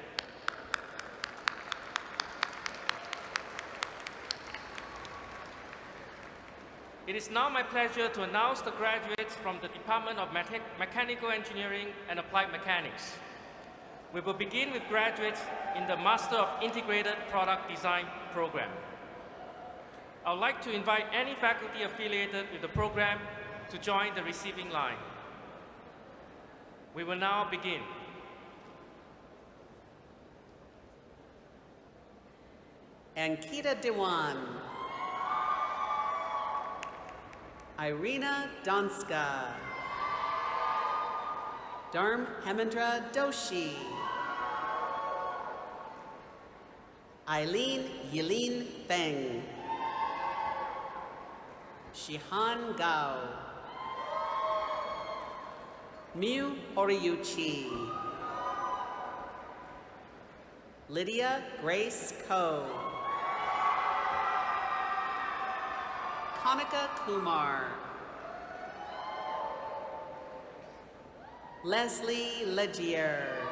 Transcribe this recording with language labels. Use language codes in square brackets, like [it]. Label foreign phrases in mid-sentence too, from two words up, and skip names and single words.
[en] It is now my pleasure to announce the graduates from the Department of Mechanical Engineering and Applied Mechanics. We will begin with graduates in the Master of Integrated Product Design program. I would like to invite any faculty affiliated with the program to join the receiving line. We will now begin. Ankita Dewan, Irina Donska, Dharm Hemendra Doshi, Eileen Yilin Feng, Shihan Gao, Miu Horiuchi, Lydia Grace Ko, Kanika Kumar, Leslie Legier,